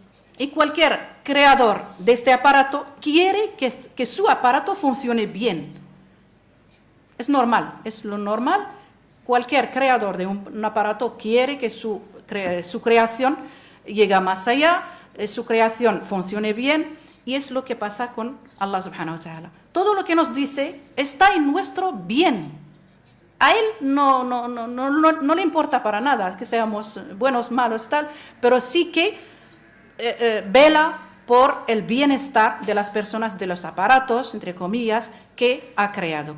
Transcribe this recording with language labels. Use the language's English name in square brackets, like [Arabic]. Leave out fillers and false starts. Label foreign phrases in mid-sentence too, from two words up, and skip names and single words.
[Spanish] Y cualquier creador de este aparato quiere que su aparato funcione bien. Es normal, es lo normal. Cualquier creador de un aparato quiere que su creación llegue más allá, su creación funcione bien, y es lo que pasa con [Arabic] الله سبحانه وتعالى. [Spanish] Todo lo que nos dice está en nuestro bien. A él no le importa para nada que seamos buenos, malos, tal, pero sí que vela por el bienestar de las personas, de los aparatos, entre comillas, que ha creado.